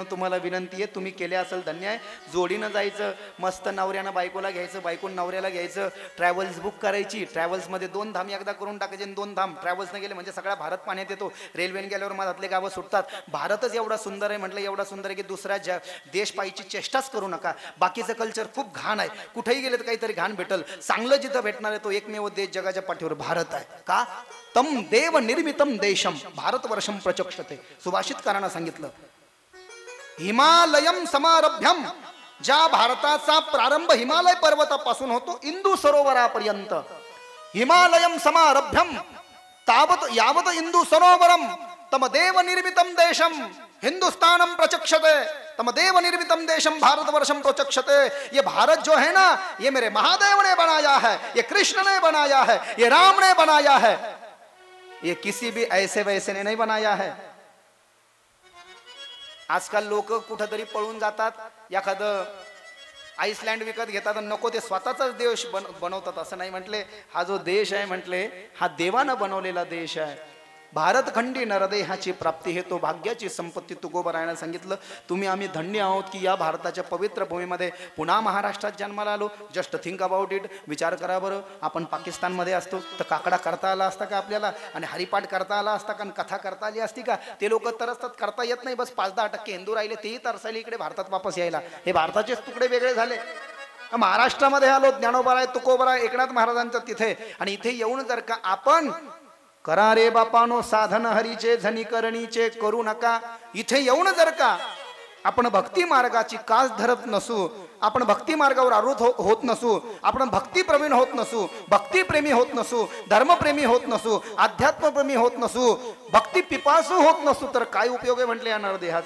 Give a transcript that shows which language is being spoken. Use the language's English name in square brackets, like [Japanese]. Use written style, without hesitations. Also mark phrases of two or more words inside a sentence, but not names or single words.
[Marathi] तुम्हाला विनंती आहे, तुम्ही केले असेल धन्य आहे. जोडीनं जायचं, मस्त नवऱ्यानं बायकोला घ्यायचं, बायकोन नवऱ्याला घ्यायचं, ट्रॅव्हल्स बुक करायची, ट्रॅव्हल्समध्ये 2 धाम एकदा करून टाकायचे, 2 धाम. ट्रॅव्हल्सनं गेले म्हणजे सगळा भारत पाण्यात येतो. रेल्वेने गेल्यावर मधातले गावं सुटतात. भारतच एवढा सुंदर आहे म्हटलं, एवढा सुंदर आहे की दुसऱ्या देश पाहिजे चेष्टाच करू नका. बाकीचं कल्चर खूप घाण आहे, कुठेही गेले तर काहीतरी घाण भेटल. चांगलं जिथं भेटणार आहे तो एकमेव देश जगाच्या पाठीवर भारत आहे. का? [Sanskrit] तम देव निर्मितम देशम भारतवर्षम प्रचक्षते. [Marathi] सुभाषितकारांना सांगितलं, [Sanskrit] हिमालयम समारभ्यम, [Marathi] ज्या भारताचा प्रारंभ हिमालय पर्वतापासून होतो इंदू सरोवरापर्यंत. [Sanskrit] हिमालयम समारभ्यम तावत यावत इंदू सरोवरम तम देव निर्मितम देशम हिंदुस्तानम प्रचक्षते. तम देव निर्मितम देशम भारतवर्षम प्रचक्षते. [Hindi] ये भारत जो है ना, ये मेरे महादेव ने बनाया है, ये कृष्ण ने बनाया है, ये राम ने बनाया है, ये किसी भी ऐसे वैसे ने नहीं बनाया है. [Marathi] आजकाल लोक कुठंतरी पळून जातात, एखादं आईसलँड विकत घेतात, नको ते स्वतःचाच देश बनवतात. असं नाही म्हटले, हा जो देश आहे म्हटले हा देवानं बनवलेला देश आहे. भारतखंडी नरदेहाची प्राप्ती हे तो भाग्याची संपत्ती. तुकोबरायानं सांगितलं, तुम्ही आम्ही धन्य आहोत की या भारताच्या पवित्र भूमीमध्ये पुन्हा महाराष्ट्रात जन्माला आलो. [English] Just think about it. [Marathi] विचार करा बरं, आपण पाकिस्तानमध्ये असतो तर काकडा करता आला असता का आपल्याला, आणि हरिपाठ करता आला असता का, काथा करता आली असती का? ते लोक तरसतात, करता येत नाही. बस 5-10% हिंदू राहिले, तेही तरसायला इकडे भारतात वापस यायला. हे भारताचेच तुकडे वेगळे झाले. महाराष्ट्रामध्ये आलो, ज्ञानोबराय तुकोबराय एकनाथ महाराजांचं तिथे, आणि इथे येऊन जर का आपण करा रे बापानो साधन हरीचे झनी करणीचे करू नका, इथे येऊन जर का आपण भक्ती मार्गाची कास धरत नसू, आपण भक्ती मार्गावर आरूढ होत नसू, आपण भक्ती प्रवीण होत नसू, भक्तीप्रेमी होत नसू, धर्मप्रेमी होत नसू, अध्यात्मप्रेमी होत नसू, भक्ती पिपासू होत नसू, तर काय उपयोग आहे म्हटले या नरदेहाचा?